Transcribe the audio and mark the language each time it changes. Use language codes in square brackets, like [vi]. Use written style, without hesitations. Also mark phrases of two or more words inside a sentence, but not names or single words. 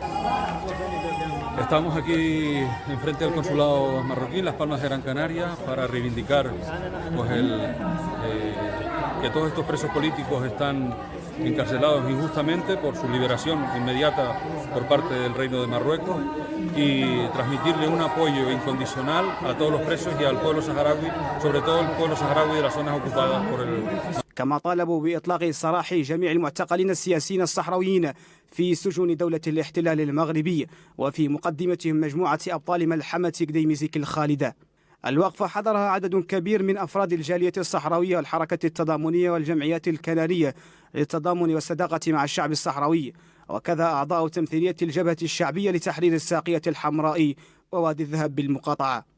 [es] Estamos aquí enfrente del consulado marroquí, Las Palmas de Gran Canaria, para reivindicar pues, que todos estos presos políticos están encarcelados injustamente por su liberación inmediata por parte del Reino de Marruecos y transmitirle un apoyo incondicional a todos los presos y al pueblo saharaui, sobre todo el pueblo saharaui de las zonas ocupadas por el... [ar] كما طالبوا بإطلاق سراح جميع المعتقلين السياسيين الصحراويين في سجون دولة الاحتلال المغربي، وفي مقدمتهم مجموعة أبطال ملحمة قديمزيك الخالدة. الوقفة حضرها عدد كبير من أفراد الجالية الصحراوية والحركة التضامنية والجمعيات الكنارية للتضامن والصداقة مع الشعب الصحراوي، وكذا أعضاء تمثيلية الجبهة الشعبية لتحرير الساقية الحمراء ووادي الذهب بالمقاطعة.